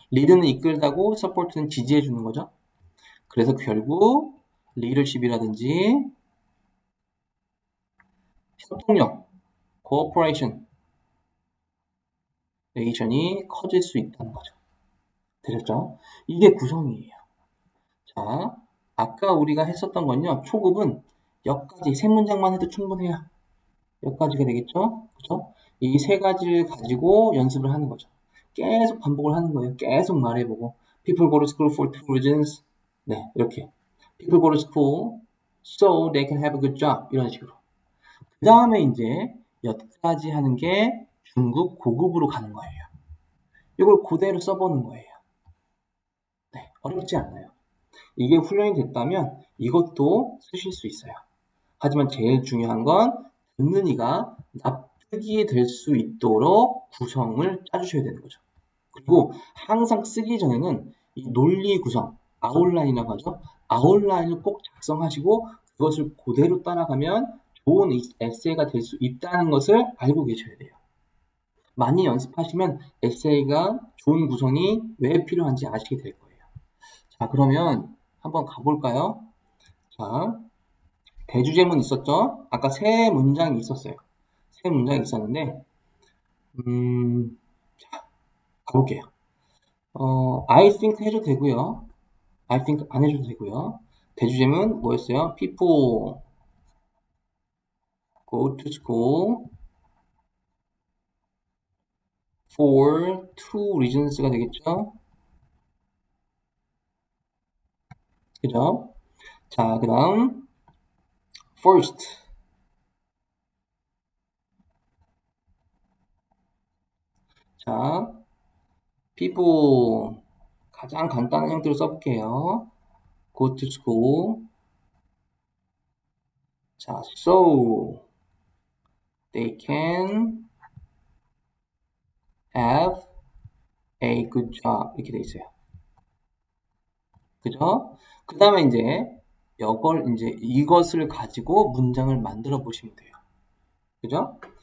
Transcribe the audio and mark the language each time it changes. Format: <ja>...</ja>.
<ko>lead는 이끌다고 support는 지지해주는 거죠. 그래서 결국 리더십이라든지 협동력, cooperation, 레이션이 커질 수 있다는 거죠. 되셨죠? 이게 구성이에요. 자, 아까 우리가 했었던 건요. 초급은 여기까지 세 문장만 해도 충분해요. 여기까지가 되겠죠? 그죠? 이 세 가지를 가지고 연습을 하는 거죠. 계속 반복을 하는 거예요. 계속 말해보고</ko> <en>People go to school for two reasons.</en> <ko>네, 이렇게</ko> <en>People go to school so they can have a good job.</en> <ko>이런 식으로. 그 다음에 이제 여기까지 하는 게 중급 고급으로 가는 거예요. 이걸 그대로 써보는 거예요. 네, 어렵지 않아요. 이게 훈련이 됐다면 이것도 쓰실 수 있어요. 하지만 제일 중요한 건 듣는 이가 납득이 될 수 있도록 구성을 짜주셔야 되는 거죠. 그리고 항상 쓰기 전에는 이 논리 구성, 아웃라인이라고 하죠. 아웃라인을 꼭 작성하시고 그것을 그대로 따라가면 좋은 에세이가 될 수 있다는 것을 알고 계셔야 돼요. 많이 연습하시면 에세이가 좋은 구성이 왜 필요한지 아시게 될 거예요. 자, 그러면 한번 가볼까요? 자, 대주제문 있었죠? 아까 세 문장이 있었어요. 세 문장이 있었는데, 자, 가볼게요.</ko> <en>I think</en> <ko>해도 되고요. I think 안 해줘도 되고요. 대주제문 뭐였어요?</ko> <en>People go to school for two reasons가</en> <ko>되겠죠? 그죠? 자, 그 다음 first. 자, people 가장 간단한 형태로 써볼게요.</ko> <en>go to school. 자, so they can have a good job</en> <ko>이렇게 돼 있어요. 그죠? 그 다음에 이제 이것을 가지고 문장을 만들어 보시면 돼요. 그죠?</ko>